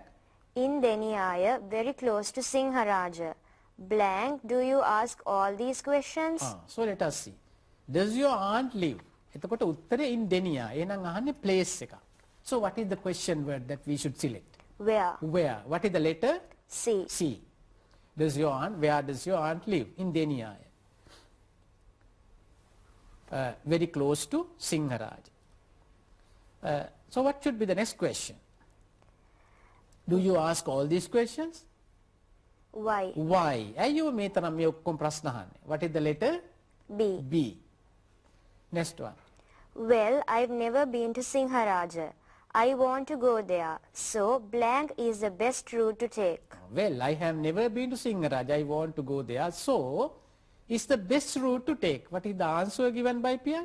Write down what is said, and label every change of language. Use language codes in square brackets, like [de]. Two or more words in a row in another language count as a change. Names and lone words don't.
[en] In Deniaya, very close to Singharaja. Blank, do you ask all these questions? So let us see. Does your aunt live? [si] එතකොට උත්තරේ [en] in Denia. [si] එහෙනම් අහන්නේ place එක. [en] So what is the question word that we should select? Where? Where. What is the letter? C. C. Does your aunt, where does your aunt live? In Denia. Very close to Singharaja. So what should be the next question? Do you ask all these questions? Why? Why? [si] ඇයි ඔය මේ තරම් මේ ඔක්කොම ප්‍රශ්න අහන්නේ? [en] What is the letter? B. B. Next one. Well, I've never been to Singharaja. I want to go there. So, blank is the best route to take. Well, I have never been to Singharaja. I want to go there. So, it's the best route to take. What is the answer given by Pia?